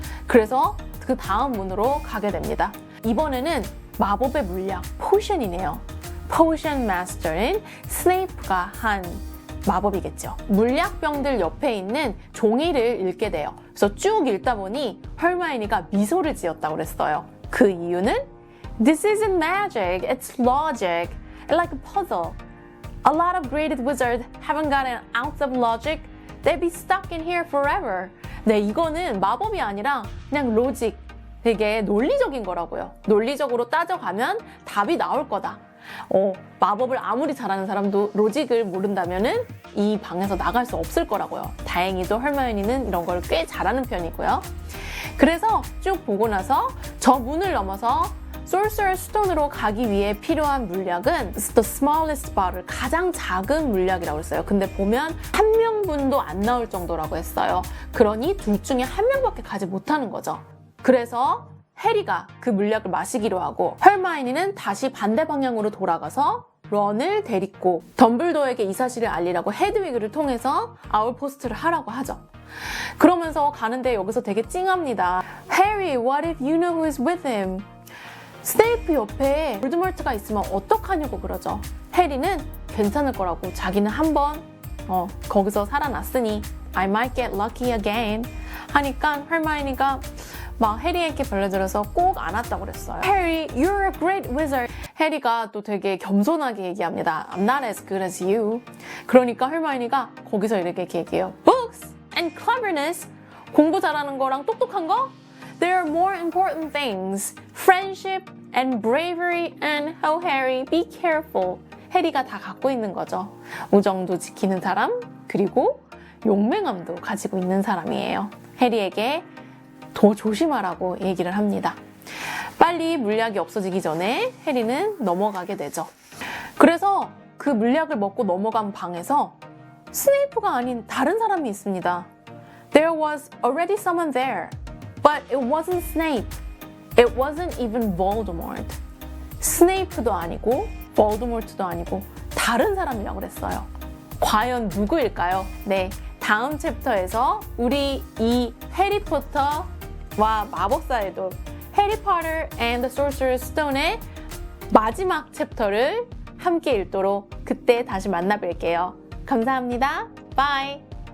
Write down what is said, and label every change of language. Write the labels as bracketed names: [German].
[Korean] 그래서 그 다음 문으로 가게 됩니다. 이번에는 마법의 물약, 포션이네요. 포션 마스터인 스네이프가 한 마법이겠죠. 물약병들 옆에 있는 종이를 읽게 돼요. 그래서 쭉 읽다 보니 헐마이니가 미소를 지었다고 그랬어요. 그 이유는 [English] This isn't magic, it's logic. It's like a puzzle. A lot of graded wizards haven't gotten out of logic. They'd be stuck in here forever. [Korean] 네, 이거는 마법이 아니라 그냥 로직, 되게 논리적인 거라고요. 논리적으로 따져가면 답이 나올 거다. 마법을 아무리 잘하는 사람도 로직을 모른다면은 이 방에서 나갈 수 없을 거라고요. 다행히도 헐마이니는 이런 걸 꽤 잘하는 편이고요. 그래서 쭉 보고 나서 저 문을 넘어서 Sorcerer's Stone으로 가기 위해 필요한 물약은 [English] the smallest bottle, [Korean] 가장 작은 물약이라고 했어요. 근데 보면 한 명분도 안 나올 정도라고 했어요. 그러니 둘 중에 한 명밖에 가지 못하는 거죠. 그래서 해리가 그 물약을 마시기로 하고 헐마이니는 다시 반대 방향으로 돌아가서 런을 데리고 덤블도어에게 이 사실을 알리라고 헤드위그를 통해서 아울포스트를 하라고 하죠. 그러면서 가는데 여기서 되게 찡합니다. [English] Harry, what if you know who is with him? [Korean] 스네이프 옆에 볼드모트가 있으면 어떡하냐고 그러죠. 해리는 괜찮을 거라고, 자기는 한번 거기서 살아났으니 [English] I might get lucky again [Korean] 하니까 헐마이니가 막 해리에게 벌려들어서 꼭 안았다고 그랬어요. [English] Harry, you're a great wizard. [Korean] 해리가 또 되게 겸손하게 얘기합니다. [English] I'm not as good as you. [Korean] 그러니까 헐마이니가 거기서 이렇게 얘기해요. [English] Books and cleverness. [Korean] 공부 잘하는 거랑 똑똑한 거? [English] There are more important things. Friendship and bravery and oh Harry, be careful. [Korean] 해리가 다 갖고 있는 거죠. 우정도 지키는 사람, 그리고 용맹함도 가지고 있는 사람이에요. 해리에게 더 조심하라고 얘기를 합니다. 빨리 물약이 없어지기 전에 해리는 넘어가게 되죠. 그래서 그 물약을 먹고 넘어간 방에서 스네이프가 아닌 다른 사람이 있습니다. [English] There was already someone there, but it wasn't Snape. It wasn't even Voldemort. [Korean] 스네이프도 아니고 볼드모트도 아니고 다른 사람이라고 그랬어요. 과연 누구일까요? 네, 다음 챕터에서 우리 이 해리포터와 마법사의 돌 해리 포터 and the Sorcerer's Stone의 마지막 챕터를 함께 읽도록 그때 다시 만나 뵐게요. 감사합니다. 바이.